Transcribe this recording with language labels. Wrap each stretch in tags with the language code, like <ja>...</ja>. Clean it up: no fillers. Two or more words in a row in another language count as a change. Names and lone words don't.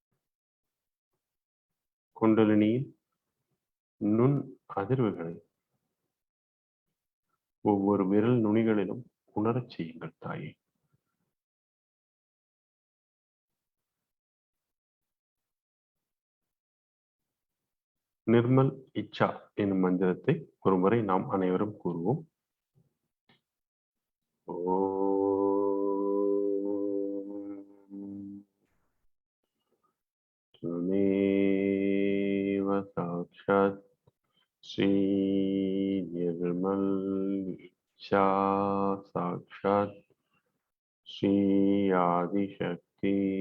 <ta>குண்டலினியின் நுண் அதிர்வுகளை ஒவ்வொரு விரல் நுனிகளிலும் உணரச் செய்யுங்கள் தாயே. நிர்மல் இச்சா எனும் மந்திரத்தை ஒருமுறை நாம் அனைவரும் கூறுவோம்.</ta> <sa>त्वमेव साक्षात् श्री निर्मल इच्छा साक्षात् श्री आदिशक्ति</sa>